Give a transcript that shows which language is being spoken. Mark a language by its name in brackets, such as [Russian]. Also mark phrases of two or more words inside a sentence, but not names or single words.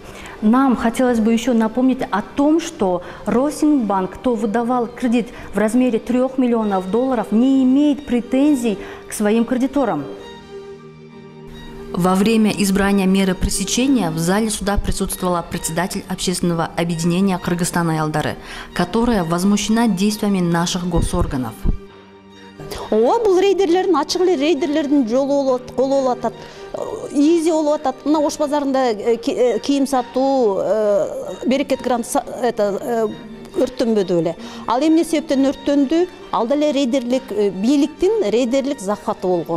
[Russian] Нам хотелось бы еще напомнить о том, что Росинбанк, кто выдавал кредит в размере $3 миллионов, не имеет претензий к своим кредиторам. Во время избрания меры пресечения в зале суда присутствовала председатель общественного объединения Кыргызстана Ялдары, которая возмущена действиями наших госорганов. [Kyrgyz] Ооба, бул рейдерлердин, ачык эле рейдерлердин жолу болот, колу болуп атат, изи болуп атат. Мына Ош базарында кийим сатуу, Берекет Грант өрттөнбөдү эле. Ал эмне себептен өрттөндү? Ал деле рейдерлик бийликтин рейдерлик захваты болгон.